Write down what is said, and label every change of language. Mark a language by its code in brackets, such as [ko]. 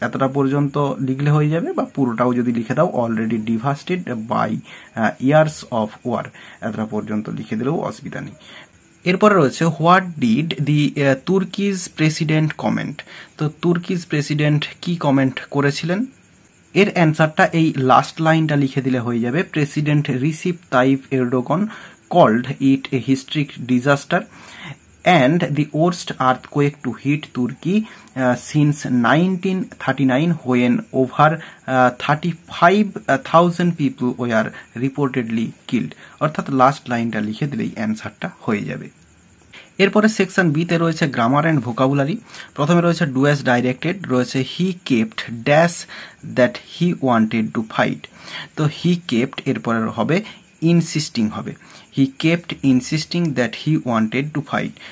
[bn] এতটা পর্যন্ত লিখলে হয়ে যাবে, বা পুরোটাও যদি লিখে দাও [en] already devastated by years of war, [bn] এতটা পর্যন্ত লিখে দিলেও অসুবিধা নেই। [en] এরপরে রয়েছে what did the Turkey's president comment. [bn] তো তুর্কিজ প্রেসিডেন্ট কি কমেন্ট করেছিলেন, এর অ্যান্সারটা এই লাস্ট লাইনটা লিখে দিলে হয়ে যাবে। President receipt Tayyip এরডোগান [en] called it a historic disaster and the worst earthquake to hit Turkey since 1939 when over 35,000 people were reportedly killed. [bn] অর্থাৎ লাস্ট লাইনটা লিখে দিলেই অ্যান্সারটা হয়ে যাবে। এরপরে সেকশন বিতে রয়েছে [en] Grammar and vocabulary. প্রথমে রয়েছে do as directed, রয়েছে he kept dash that he wanted to fight. তো he kept এরপরে হবে ইনসিস্টিং হবে, he kept insisting that he wanted to fight.